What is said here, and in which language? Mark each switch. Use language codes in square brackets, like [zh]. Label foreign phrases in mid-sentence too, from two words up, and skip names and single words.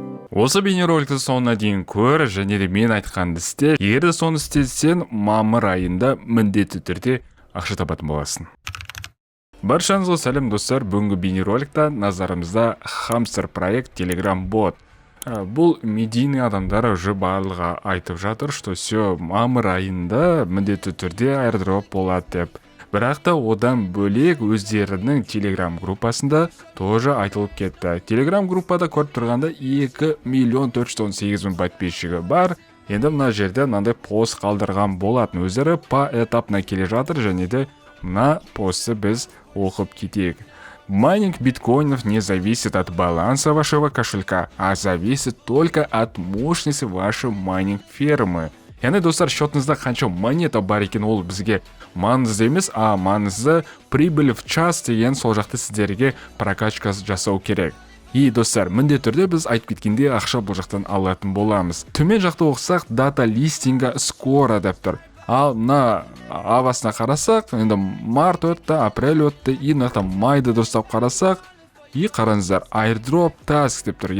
[kk] Осы бейнероликті соңына дейін көр және де мен айтқанды істе. Егер де соны істесең, мамыр айында міндетті түрде ақша табатын боласың. Баршаңызға сәлем достар, бүгінгі бейнероликта назарымызда Hamster проект Telegram бот. Бұл медийный адамдар уже барлығы айтып жатыр, [ru] что все [kk] мамыр айында міндетті түрде airdrop болады деп. Бірақ та одан бөлек өздерінің Telegram группасында тоже айтылып кетті. Telegram группада көріп тұрғанда 2 миллион 418 мың подписчигі бар. Енді мына жерде мынандай пост қалдырған болатын. Өздері поэтапно келе жатыр және де мына постты біз оқып кетейік. [ru] Майнинг биткоинов не зависит от баланса вашего кошелька, а зависит только от мощности вашей майнинг-фермы. [kk] Яғни достар, счетыңызда қанша монета бар екен, ол бізге маңызды емес, а маңызды [ru] прибыль в час [kk] деген сол жақты сіздерге прокачка жасау керек. И достар, міндетті түрде біз айтып кеткенде ақша бұл жақтан алатын боламыз. Төмен жақты оқысақ, [ru] дата листинга скоро [kk] деп тұр. Ал мына авасына қарасақ, енді март өтті, апрель өтті, и мына майды достап қарасақ, и қараңыздар, [en] airdrop task [kk] деп тұр.